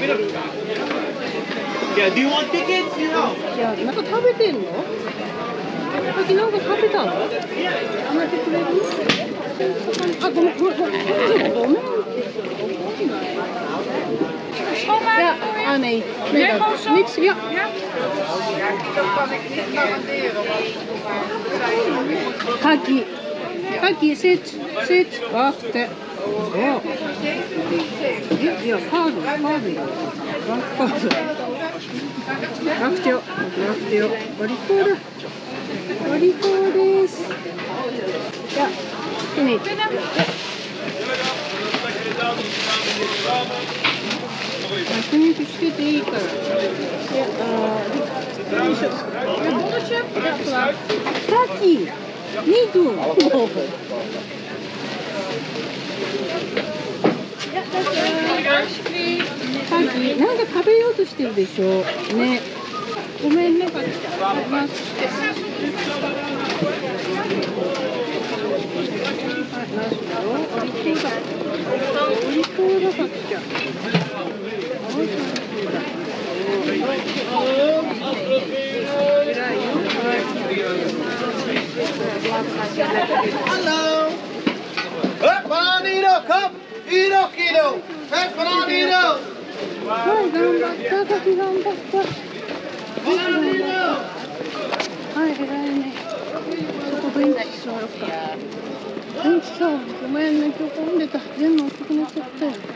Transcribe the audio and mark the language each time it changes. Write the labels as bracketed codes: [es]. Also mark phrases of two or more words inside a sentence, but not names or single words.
[en] Yeah, do you want tickets? You know? [ja] いや、なんか食べてんの？さっきなんか食べたの？あ、待ってくれる？あ、ごめん。 [nl] Ja, nee. Nee, niks. Ja. Kaki, zit. Wacht. Oh. Ja, pardon. Wacht. Wacht, joh. Wat die voor is. Ja, nee. [ja] 確認してていいから。カキ、2分。カキ、なんか食べようとしてるでしょ。ね。ごめんね、カキちゃん。待って。ナスだろ。お利口だ、カキちゃん。 [en] Hello. Up, Bananito, come. Eat up, kiddo. That's Bananito. [ja] はい、頑張った。カキ頑張った。はい、偉いね。そこベンチ座ろうか。ベンチさ、ごめんね、今日混んでた。全部遅くなっちゃったよ。